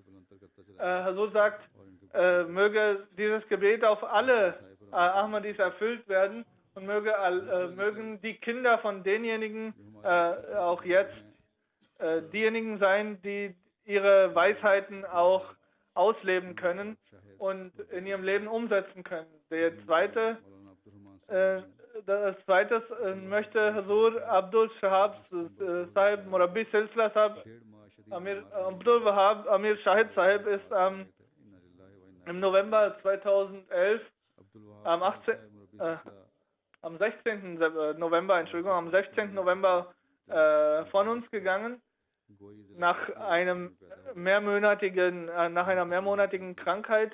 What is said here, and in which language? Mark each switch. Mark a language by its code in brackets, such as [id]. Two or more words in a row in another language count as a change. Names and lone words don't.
[de] So sagt, möge dieses Gebet auf alle Ahmadis erfüllt werden und mögen die Kinder von denjenigen auch jetzt diejenigen sein, die ihre Weisheiten auch ausleben können und in ihrem Leben umsetzen können. Das zweite möchte Hazur Abdul Shahab Sahib, Murabbi Silsila Sahib, Abdul Wahab Amir Shahid Sahib ist im November 2011, am 16. November von uns gegangen, nach einer mehrmonatigen Krankheit.